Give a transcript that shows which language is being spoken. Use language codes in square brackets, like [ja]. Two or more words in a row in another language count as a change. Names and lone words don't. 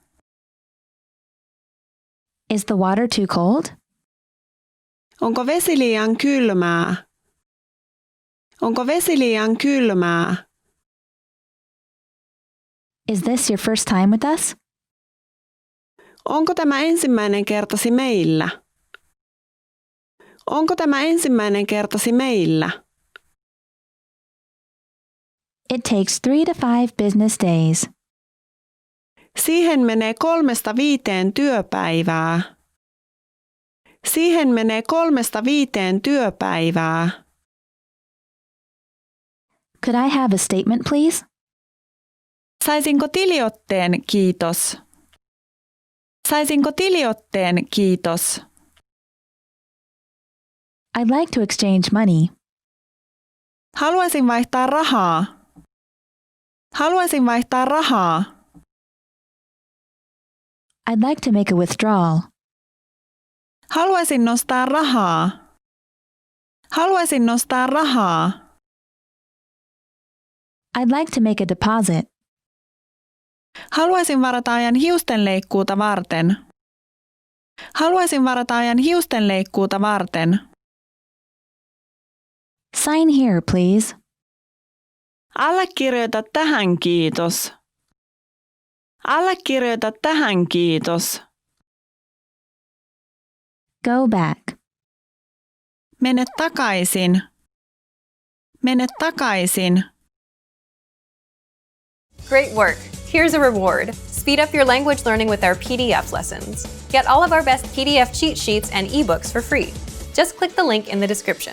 [en] Is the water too cold? [fi] Onko vesi liian kylmää? Onko vesi liian kylmää? [en] Is this your first time with us? [fi] Onko tämä ensimmäinen kertasi meillä? Onko tämä ensimmäinen kertasi meillä? [en] It takes 3 to 5 business days. [fi] Siihen menee 3–5 työpäivää. Siihen menee 3–5 työpäivää. [en] Could I have a statement, please? [fi] Saisinko tiliotteen, kiitos? Saisinko tiliotteen, kiitos? [en] I'd like to exchange money. [fi] Haluaisin vaihtaa rahaa. Haluaisin vaihtaa rahaa. [en] I'd like to make a withdrawal. [fi] Haluaisin nostaa rahaa. Haluaisin nostaa rahaa. [en] I'd like to make a deposit. [fi] Haluaisin varata ajan hiustenleikkuuta varten. Haluaisin varata ajan hiustenleikkuuta varten. [en] Sign here, please. [fi] Allekirjoita tähän, kiitos. Allekirjoita tähän, kiitos. [en] Go back. [fi] Mene takaisin. Mene takaisin. [en] Great work! Here's a reward. Speed up your language learning with our PDF lessons. Get all of our best PDF cheat sheets and ebooks for free. Just click the link in the description.